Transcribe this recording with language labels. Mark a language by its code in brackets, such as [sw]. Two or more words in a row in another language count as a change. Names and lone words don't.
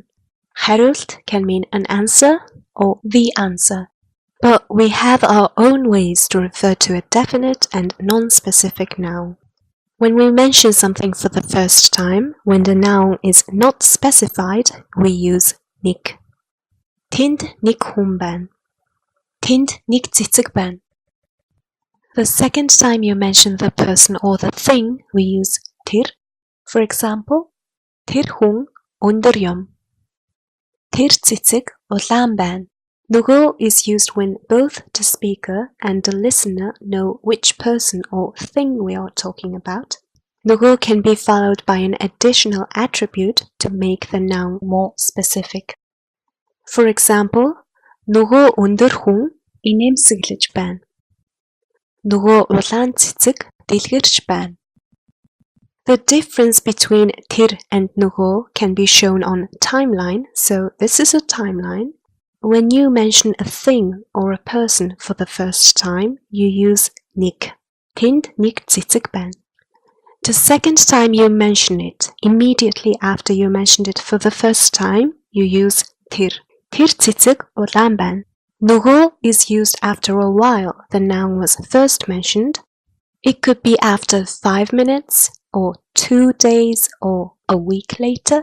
[en] Harult can mean an answer or the answer. But we have our own ways to refer to a definite and non-specific noun. When we mention something for the first time, when the noun is not specified, we use nik. [mn] Тэнд нэг хүн байна. Тэнд нэг цэцэг байна. [en] The second time you mention the person or the thing, we use tir. For example, [mn] тэр хүн өндөр юм. Тэр цэцэг улаан байна. [en] Nugo is used when both the speaker and the listener know which person or thing we are talking about. Nugo can be followed by an additional attribute to make the noun more specific. For example, [mn] Nugo өндөр хүн инээмсэглэж байна. Nugo улаан цэцэг дэлгэрч байна. [en] The difference between tir and nugo can be shown on timeline, so this is a timeline. When you mention a thing or a person for the first time, you use nik. [mn] Тэнд нэг цэцэг байна. [en] The second time you mention it, immediately after you mentioned it for the first time, you use tir. [mn] Тэр цэцэг улаан байна. [en] Nugo is used after a while the noun was first mentioned. It could be after 5 minutes, or 2 days, or a week later.